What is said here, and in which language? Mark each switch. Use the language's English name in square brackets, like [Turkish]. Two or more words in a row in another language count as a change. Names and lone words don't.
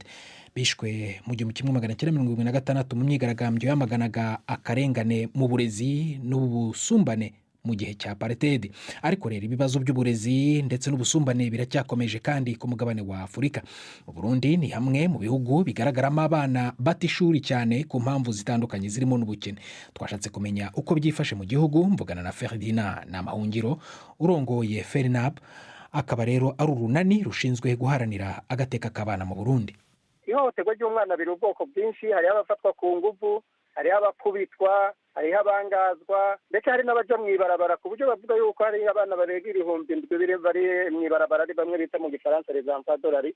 [Kinyarwanda] Bishwe mu gihumbi kimwe magana cyenda mirongo irindwi na gatandatu mu myigaragambyo yamaganaga akarengane mu burezi n'ubusumbane mu gihe cya apartheid. Ariko rero ibibazo by'uburezi ndetse n'ubusumbane biracyakomeje kandi ku mugabane wa Afurika. Mu Burundi ni hamwe mu bihugu bigaragaramo abana bata ishuri cyane ku mpamvu zitandukanye zirimo n'ubukene. [Rundi] Twashatse kumenya uko byifashe mu gihugu, mvugana na Ferdinand Namahungiro urongoye FERNAB, akaba rero ari urunani rushinzwe guharanira agateka k'abana mu Burundi. Ihohoterwa ry'umwana biri ubwoko bwinshi, hariho abafatwa ku nguvu, hariho abakubitwa, hariho abangazwa, ndetse hari n'abaja mw'ibarabara ku buryo bavuga yuko hari abana barenga 1000 bari mw'ibarabara, ari bamwe bita mu gifaransa [French] les enfants de la rue.